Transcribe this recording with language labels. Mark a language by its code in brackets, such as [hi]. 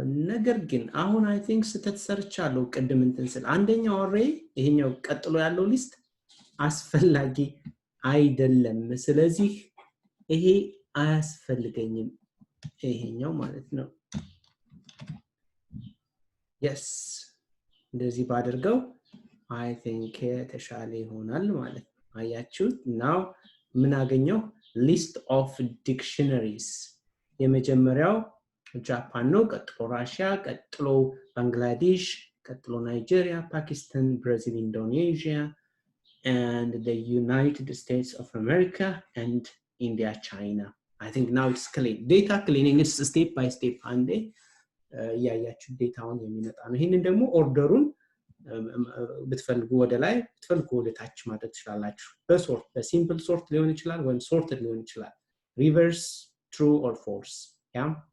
[am] ነገር ግን አሁን [en] አይ ቲንክ [am] ስተሰርቻለሁ ቅድም እንትን ስል አንደኛው አሬ ይሄኛው ቀጥሎ ያለው ሊስት አስፈላጊ አይደለም። ስለዚህ ይሄ አያስፈልገኝም ይሄኛው ማለት ነው። yes እንደዚህ ባደርገው አይ ቲንክ የተሻለ ይሆናል ማለት ነው። አያችሁት? now ምን አገኘው? [en] list of dictionaries [am] የመጀመሪያው ጃፓን ነው፣ ቀጥሎ ራሽያ፣ ቀጥሎ ባንግላዴሽ፣ ቀጥሎ ናይጄሪያ፣ ፓኪስታን፣ ብራዚል፣ ኢንዶኔዥያ [en] and the United States of America and India, China. I think now it's clean. Data cleaning is step by step and [am] ያያችሁ ዴታውን የሚመጣ ነው። ይሄንን ደግሞ ኦርደሩን ብትፈልጉ ወደ ላይ ብትፈልጉ ወደ ታች ማድረግ ትችላላችሁ። በሶርት በሲምፕል ሶርት ሊሆን ይችላል ወይም ሶርትድ ሊሆን ይችላል። [en] ሪቨርስ ትሩ ኦር ፎልስ [am] ያ